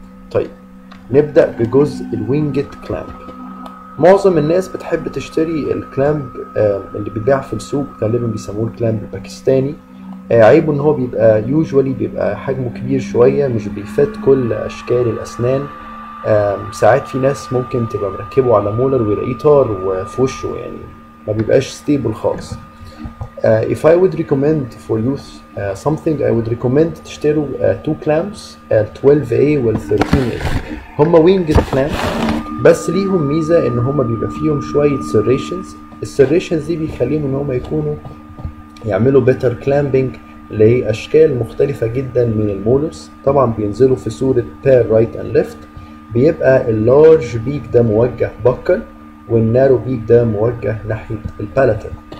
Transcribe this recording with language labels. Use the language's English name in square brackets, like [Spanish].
[Arabic] طيب نبدأ بجزء الوينجد كلامب. معظم الناس بتحب تشتري الكلامب اللي بيتباع في السوق، غالبا بيسموه الكلامب الباكستاني. عيبه ان هو بيبقى بيبقى حجمه كبير شوية، مش بيفت كل اشكال الاسنان. ساعات في ناس ممكن تبقى مركبه على مولر ويلاقيه طار وفي وشه، يعني ما بيبقاش ستيبل خالص. [English] if I would recommend for youth something I would recommend [Arabic] تشتروا [English] two clamps ال 12A وال 13A. [Arabic] هما winged clamps بس ليهم ميزة ان هما بيبقى فيهم شوية serrations. السريشنز دي بيخليهم ان هما يكونوا يعملوا [English] better clamping [Arabic] لأشكال مختلفة جدا من المولرز. طبعا بينزلوا في صورة [English] pair right and left، [Arabic] بيبقى اللارج بيك ده موجه بكل والنارو بيك ده موجه ناحية البالاتال.